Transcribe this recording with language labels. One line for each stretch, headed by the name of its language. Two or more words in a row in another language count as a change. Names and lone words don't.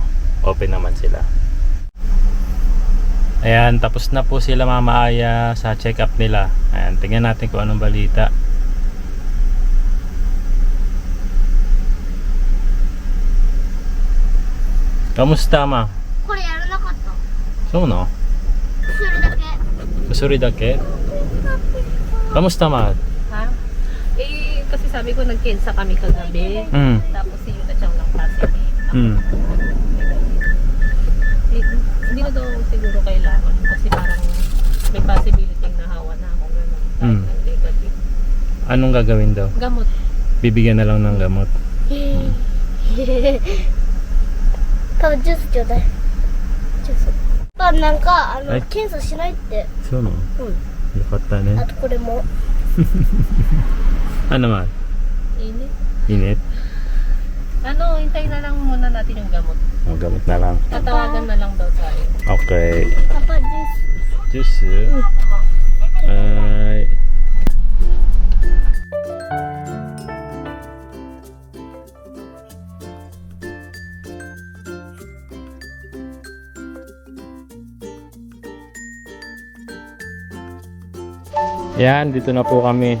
Filipino: Open naman sila. Ayan, tapos na po sila Mama Aya sa check-up nila. Ayan, tingnan natin kung anong balita. Kamusta, Ma?
Japanese: これやらなかった
Filipino: So, no?
Japanese: それだけ薬だけ?
Filipino: Kamusta, Ma? Ha? Eh, kasi sabi ko nag-cancel kami kagabi. Tapos si Yuna Chang lang positive. Hindi na daw siguro kailangan kasi parang may possibility na hawa na ako gano'n. Kahit negative. Anong gagawin daw? Gamot. Bibigyan na lang ng gamot.
Japanese: パパジュースちょうだいジュースパパなんかはい検査しないって
Filipino: So, no?
Japanese: うんよかったね. あとこれも
Filipino: Ano, Ma? Init. Init? Ano, hintayin na lang muna natin yung gamot. Oh, gamot na lang. Tatawagan na lang daw tayo. Okay.
Japanese: パパジュース
Filipino: Juice. Ay. Yan, dito na po kami.